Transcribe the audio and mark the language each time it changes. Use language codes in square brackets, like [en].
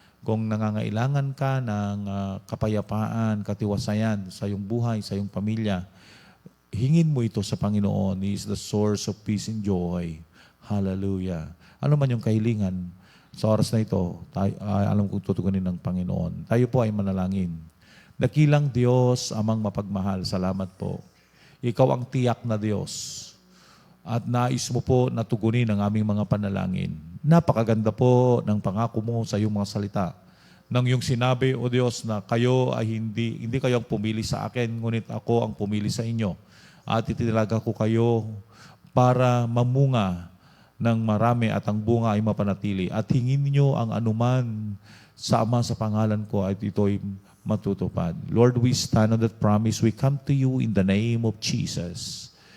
[tl] Kung nangangailangan ka ng kapayapaan, katiwasayan sa iyong buhay, sa iyong pamilya, hingin mo ito sa Panginoon. [en] He is the source of peace and joy. Hallelujah. [tl] Ano man yung kahilingan, sa oras na ito, alam kong tutugunin ng Panginoon. Tayo po ay manalangin. Dakilang Diyos, Amang mapagmahal, salamat po. Ikaw ang tiyak na Diyos. At nais mo po na tugunin ang aming mga panalangin. Napakaganda po ng pangako mo sa iyong mga salita. Nang yung sinabi, O Diyos, na kayo ay hindi kayo ang pumili sa akin, ngunit ako ang pumili sa inyo. At itinilaga ko kayo para mamunga ng marami at ang bunga ay mapanatili. At hingin niyo ang anuman sa Ama sa pangalan ko at ito'y matutupad. [en] Lord, we stand on that promise. We come to you in the name of Jesus.